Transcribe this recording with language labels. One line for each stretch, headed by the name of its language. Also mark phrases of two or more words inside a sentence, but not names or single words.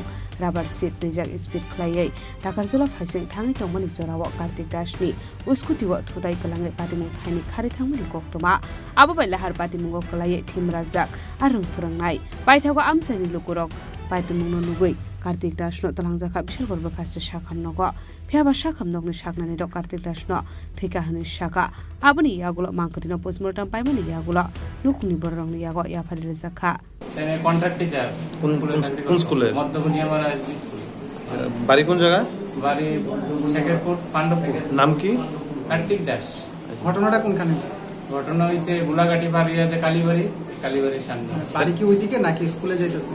Kok Borok: rubber seat rijak speed khlaye takar jora phaising thangi tongmani jora wa Kartik Das ni uskuti wa thudai kalangai pati mung thaini khari thangmani koktoma abo bai lahar pati mung kalaye thim rajak arung furangnai paithago amsani lukurok paitu mungno nugui Kartik Das no talangjaka bishal gorba khasre shakham nogo phiaba shakham nogni shaknani ro Kartik Das no thika hani shaka abuni yagulo mangkotino postmortem paimani yagulo nukuni borongni yago yafari rezakha
Bangla: তেনে কন্ট্রাক্ট টিচার কোন স্কুলে মধ্যগুনি আমার স্কুল বাড়ি কোন জায়গা বাড়ি শেখরপুর পাণ্ডবপুর নাম কি কার্তিক দাস ঘটনাটা কোনখানে হয়েছে? ঘটনা হয়েছে বুলাঘাটি বাড়ি আছে কালীবাড়ির সামনে বাড়ি কি ওইদিকে নাকি স্কুলে যাইতেছে?